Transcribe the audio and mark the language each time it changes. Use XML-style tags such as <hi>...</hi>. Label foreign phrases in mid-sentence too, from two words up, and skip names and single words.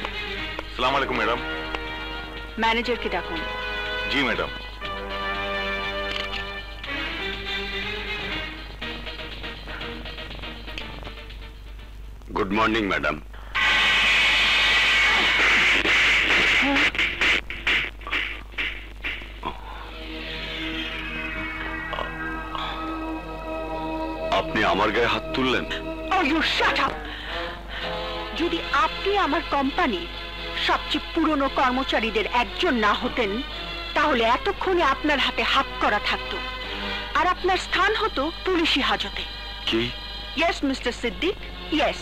<bn>Assalamualaikum, madam. Manager ke ডাকুন। জি ম্যাডাম।</bn> <en>good morning madam.</en> <bn>আপনি আমার গায়ে হাত তুললেন?</bn> <en>Oh, you shut up!</en> <bn>যদি আপনি আমার কোম্পানির সবচেয়ে পুরনো কর্মচারীদের একজন না হতেন, তাহলে এতক্ষণে আপনার হাতে হাত করা থাকতো, আর আপনার স্থান হতো পুলিশি হাজতে। কি?</bn> <en>yes mister সিদ্দিক, yes।</en>